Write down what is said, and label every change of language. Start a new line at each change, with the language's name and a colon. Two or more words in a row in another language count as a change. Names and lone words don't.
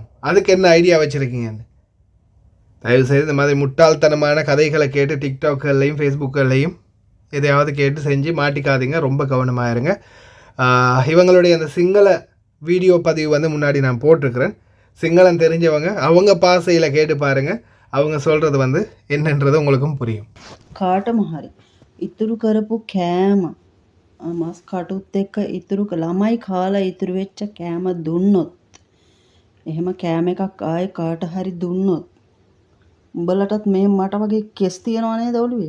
Tamil: அதுக்கு என்ன ஐடியா வச்சுருக்கீங்கன்னு. தயவுசெய்து இந்த மாதிரி முட்டாள்தனமான கதைகளை கேட்டு டிக்டாக்கள்லையும் ஃபேஸ்புக்கள்லையும் எதையாவது கேட்டு செஞ்சு மாட்டிக்காதீங்க. ரொம்ப கவனமாக இருங்க. இவங்களுடைய அந்த சிங்கள வீடியோ பதிவு வந்து முன்னாடி நான் போட்டிருக்கிறேன். சிங்களம் தெரிஞ்சவங்க அவங்க பாசையில் கேட்டு பாருங்கள். அவங்க சொல்கிறது வந்து என்னன்றது உங்களுக்கும் புரியும்.
Sinhala: කාටම හරි ඉතුරු කරපු කෑම මස් කටුත් එක්ක ඉතුරු ළමයි කාලා ඉතුරු වෙච්ච කෑම දුන්නොත්, එහෙම කෑම එකක් ආයේ කාට හරි දුන්නොත්, උඹලටත් මේ මට වගේ කෙස් තියනවා නේද ඔළුවේ?